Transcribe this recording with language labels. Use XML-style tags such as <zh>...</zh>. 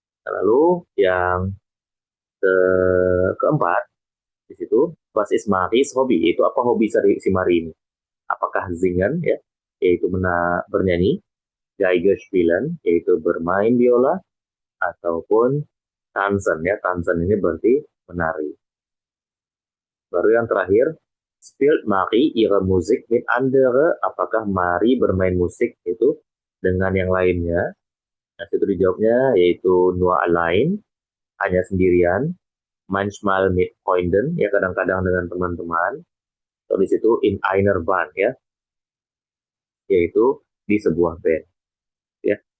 <id>Lalu yang keempat di situ,</id> <de>was ist Maries Hobby?</de> <id>Itu apa hobi si Marie ini? Apakah singen ya, yaitu bernyanyi, Geige spielen, yaitu bermain biola, ataupun tanzen ya. Tanzen ini berarti menari. Baru yang terakhir,</id> <de>spielt Marie ihre Musik mit andere?</de> <id>Apakah Marie bermain musik itu dengan yang lainnya? Nah, itu dijawabnya yaitu</id> <de>nur allein,</de> <id>hanya sendirian,</id> <de>manchmal mit Freunden</de> <id>ya, kadang-kadang dengan teman-teman. Atau di situ</id> <de>in einer Band</de> <id>ya, yaitu di sebuah band ya.</id>